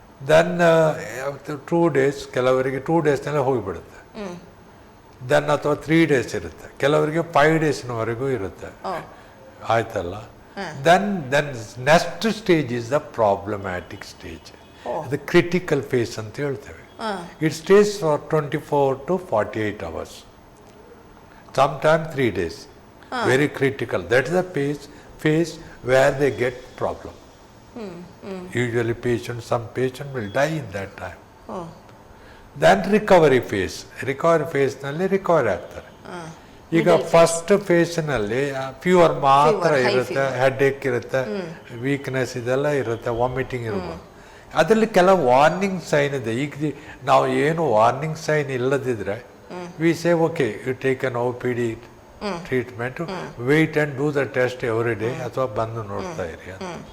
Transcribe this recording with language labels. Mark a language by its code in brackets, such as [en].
[kn] Then 2 days, ಕೆಲವರಿಗೆ 2 daysನಲ್ಲೇ ಹೋಗಿಬಿಡುತ್ತೆ. Then ಅಥವಾ 3 days ಇರುತ್ತೆ, ಕೆಲವರಿಗೆ 5 daysನವರೆಗೂ ಇರುತ್ತೆ. ಆಯ್ತಲ್ಲ. [en] then next stage is the problematic stage, [kn] ಅದು ಕ್ರಿಟಿಕಲ್ ಫೇಸ್ ಅಂತ ಹೇಳ್ತೇವೆ. [en] It stays for 24 to 48 hours, sometimes 3 days. Very critical. That is the phase where they get problem. Usually some patient will die in that time. Then recovery phase [kn] ನಲ್ಲಿ recovery ಆಗ್ತಾರೆ. ಈಗ first ಫೇಸ್ನಲ್ಲಿ fever ಮಾತ್ರ ಇರುತ್ತೆ, headache ಇರುತ್ತೆ, weakness ಇದೆಲ್ಲ ಇರುತ್ತೆ, vomiting ಇರ್ಬೋದು. ಅದರಲ್ಲಿ ಕೆಲವು ವಾರ್ನಿಂಗ್ ಸೈನ್ ಇದೆ. ಈಗ ನಾವು ಏನು ವಾರ್ನಿಂಗ್ ಸೈನ್ ಇಲ್ಲದಿದ್ರೆ [en] we say okay, you take on OPD treatment, wait and do the test every day, [kn] ಅಥವಾ ಬಂದು ನೋಡ್ತಾ ಇರಿ ಅಂತ.